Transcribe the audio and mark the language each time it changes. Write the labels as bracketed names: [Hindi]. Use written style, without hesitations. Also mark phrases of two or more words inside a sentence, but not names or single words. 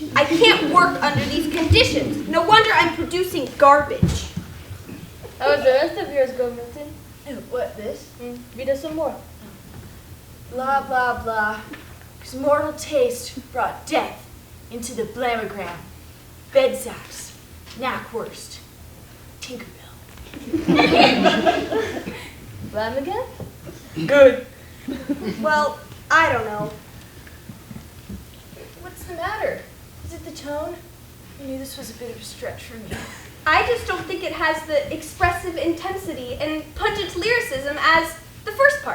[English] I can't work under these conditions. No wonder I'm producing garbage. How was the rest of yours go, Milton? What, this? Read us some more. Blah, blah, blah. Whose mortal taste brought death into the blamagram. Bedsacks, knackwurst, Tinkerbell. Blam again? Good. Well, I don't know. What's the matter? Is it the tone? I knew this was a bit of a stretch for me. I just don't think it has the expressive intensity and pungent lyricism as the first part.